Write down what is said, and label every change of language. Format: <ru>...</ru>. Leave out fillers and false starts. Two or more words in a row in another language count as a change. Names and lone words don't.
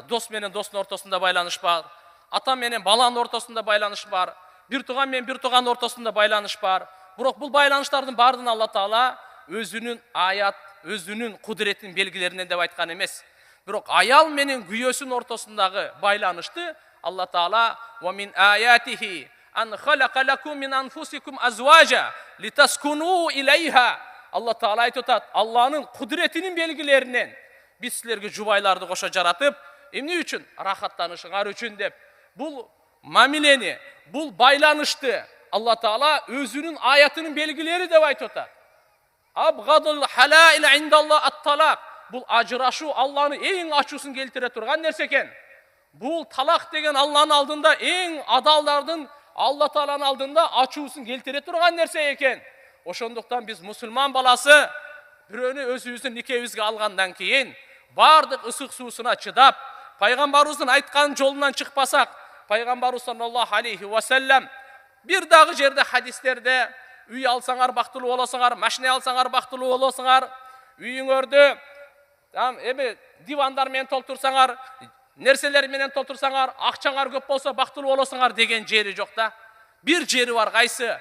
<ky>Дос менен достун ортосунда байланыш бар. Ата менен баланын ортосунда байланыш бар. Бир тууган менен бир туугандын ортосунда байланыш бар. Бирок бул байланыштардын баардыгын Алла Таала өзүнүн аят, өзүнүн кудретин белгилеринен деп айткан эмес. Бирок аял менен күйөөсүнүн ортосундагы байланышты Алла Таала</ky> <ar>"ومن آياته أن خلق لكم من أنفسكم أزواجا لتسكنوا إليها".</ar> <ky>Алла Таала айтып атат, Алланын кудретинин белгилеринен биз силерге жубайларды кошо жаратып, эмне үчүн? Рахаттанышыңар үчүн деп. Бул мамилени, бул байланышты Алла Таала өзүнүн аятынын белгилери деп айтып атат.</ky> <ar>أبغض الحلال عند الله الطلاق.</ar> <ky>Бул ажырашуу Алланын эң ачуусун келтире турган нерсе экен. Бул талак деген Алланын алдында эң адалдардын Алла Тааланын алдында ачуусун келтире турган нерсе экен. Ошондуктан биз мусулман баласы бирөөнү өзүбүздүн никебизге алгандан кийин бардык ысык суусуна чыдап, пайгамбарыбыздын айткан жолунан чыкпасак, пайгамбарыбыз</ky> <ar>صلى الله عليه وسلم</ar> <ky>бир дагы жерде хадистерде үй алсаңар бактылуу болосуңар, машина алсаңар бактылуу болосуңар, үйүңөрдү дивандар менен толтурсаңар, нерселер менен толтурсаңар, акчаңар көп болсо бактылуу болосуңар деген жери жок да. Бир жери бар, кайсы?</ky>